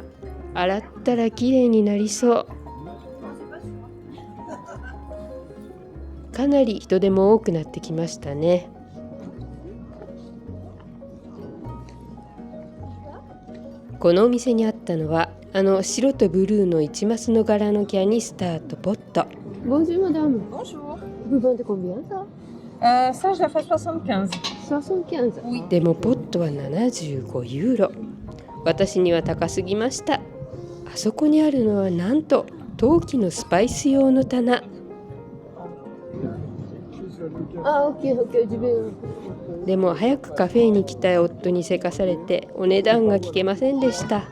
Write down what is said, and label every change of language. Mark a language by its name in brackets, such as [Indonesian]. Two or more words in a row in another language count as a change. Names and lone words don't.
[Japanese] 洗ったらきれいになりそう。かなり人手も多くなってきましたね。このお店にあったのは白とブルーの1マスの柄のキャニスターとポット。 [French] Bonjour madame. Bonjour. Vous vendez combien ça? Ça, je la fais 75. 75. [Japanese] でもポットは75ユーロ。私には高すぎました。あそこにあるのはなんと陶器のスパイス用の棚。でも早くカフェに来たい夫にせかされてお値段が聞けませんでした。